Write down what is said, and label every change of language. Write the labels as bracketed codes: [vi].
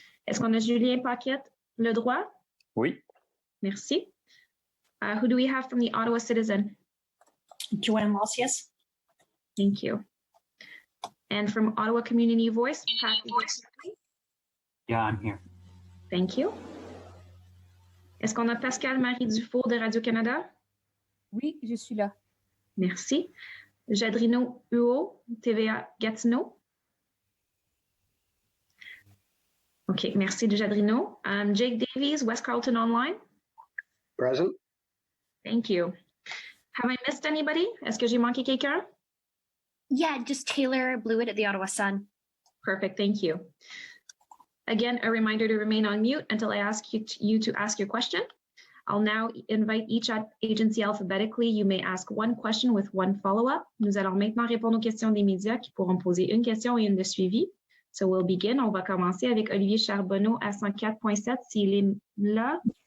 [fr] Est-ce qu'on a Julien Paquette, Le Droit? Oui. Merci. [en] Who do we have from the Ottawa Citizen? Joanne Loss, yes. Thank you. And from Ottawa Community Voice? Pat. Yeah, I'm here. Thank you. [fr] Est-ce qu'on a Pascal Marie Dufour de Radio-Canada? Oui, je suis là. Merci. Jadrino Huot, TVA Gatineau. OK, merci de Jadrino. Jake Davies, West Carleton Online. [en] Present. Thank you. Have I missed anybody? [fr] Est-ce que j'ai manqué quelqu'un? [en] Yeah, just Taylor Blewett at the Ottawa Sun. Perfect, thank you. Again, a reminder to remain on mute until I ask you to ask your question. I'll now invite each agency alphabetically. You may ask one question with one follow-up. [fr] Nous allons maintenant répondre aux questions des médias qui pourront poser une question et une de suivi. [en] So we'll begin. [fr] On va commencer avec Olivier Charbonneau à 104.7 s'il est là.